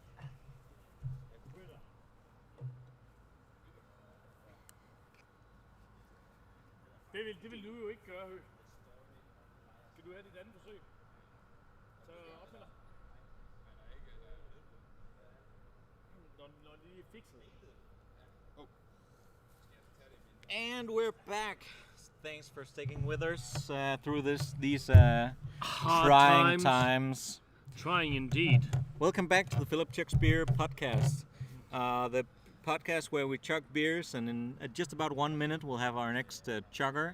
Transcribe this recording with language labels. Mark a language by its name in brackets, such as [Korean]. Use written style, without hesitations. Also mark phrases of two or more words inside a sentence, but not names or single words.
[Danish] Det vil du jo ikke gøre, Høgh. Skal du have dit andet forsøg? Så opstiller. Når de er fikset. [English] Oh. And we're back. Thanks for sticking with us through these trying times. Trying indeed. Welcome back to the Philip Chugs Beer podcast. The podcast where we chug beers, and in just about 1 minute we'll have our next chugger.